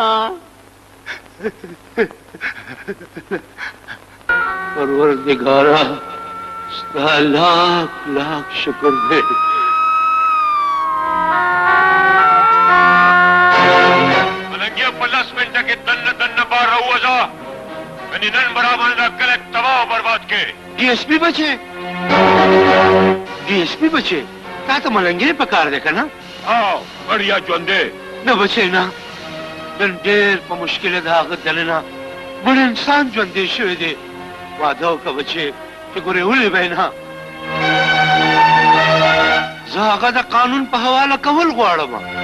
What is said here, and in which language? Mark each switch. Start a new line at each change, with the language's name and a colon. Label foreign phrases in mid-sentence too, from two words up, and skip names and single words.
Pashto: پروردگارا ستا لاکھ لاکھ شکر دے. ملنګیا په 10 منټه کې دنه بار راوځه، یعنی نن برابر دا کلک
Urdu: تباہ و برباد
Pashto: کې. ڈی ایس پی بچے، ڈی ایس پی بچے، تا ته ملنګي په کار دی که نه؟ او بڑھیا ژوند دی، نه بچې نه، نن ډېر په مشکله د هغه دننه بل انسان ژوندی شوی دی. واده وکړه بچې چې ګورې ولې به نه. زه هغه د قانون په حواله کول غواړم.